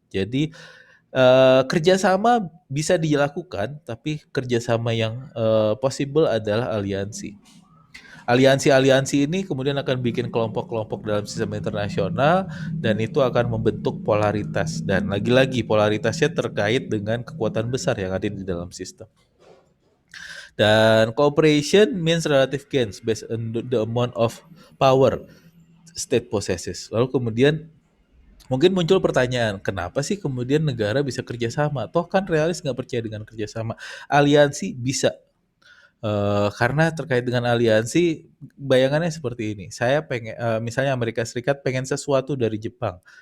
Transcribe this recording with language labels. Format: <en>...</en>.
<id>Jadi kerjasama bisa dilakukan, tapi kerjasama yang possible adalah aliansi. Aliansi-aliansi ini kemudian akan bikin kelompok-kelompok dalam sistem internasional dan itu akan membentuk polaritas dan lagi-lagi polaritasnya terkait dengan kekuatan besar yang ada di dalam sistem. Dan</id> <en>cooperation means relative gains based on the amount of power state possesses.</en> <id>Lalu kemudian mungkin muncul pertanyaan, kenapa sih kemudian negara bisa kerjasama? Toh kan realis nggak percaya dengan kerjasama. Aliansi bisa. Karena terkait dengan aliansi, bayangannya seperti ini. Saya pengen, misalnya Amerika Serikat pengen sesuatu dari Jepang.</id>